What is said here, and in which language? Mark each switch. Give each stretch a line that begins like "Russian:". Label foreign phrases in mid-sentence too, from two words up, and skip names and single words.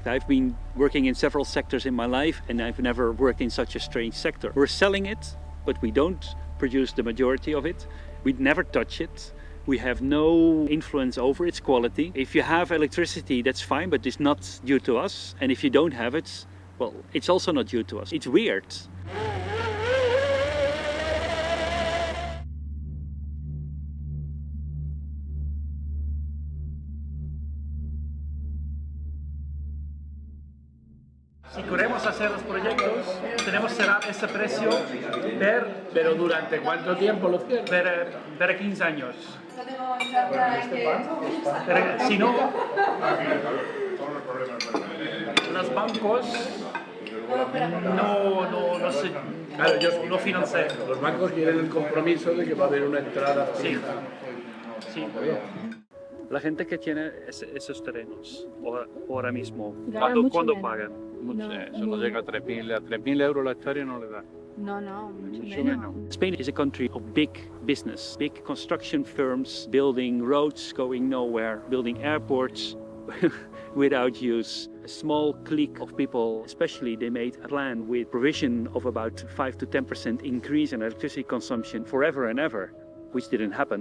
English: I've been working in several sectors in my life and I've never worked in such a strange sector. We're selling it, but we don't produce the majority of it. We never touch it. We have no influence over its quality. If you have electricity, that's fine, but it's not due to us. And if you don't have it, well, it's also not due to us. It's weird.
Spanish: Si queremos hacer los proyectos, tenemos que cerrar ese precio ¿Pero durante cuánto tiempo lo cierran? per 15 años. Si no, los bancos no financian. Los bancos quieren el compromiso de que va a haber una entrada. Sí. La gente que tiene esos terrenos ahora mismo, ¿cuándo pagan? Eso no llega a 3.000 euros la hectárea no le da. No, mucho menos.
English: Spain is a country of big business, big construction firms building roads going nowhere, building airports without use. A small clique of people, especially, they made a plan with provision of about 5 to 10% increase in electricity consumption forever and ever, which didn't happen.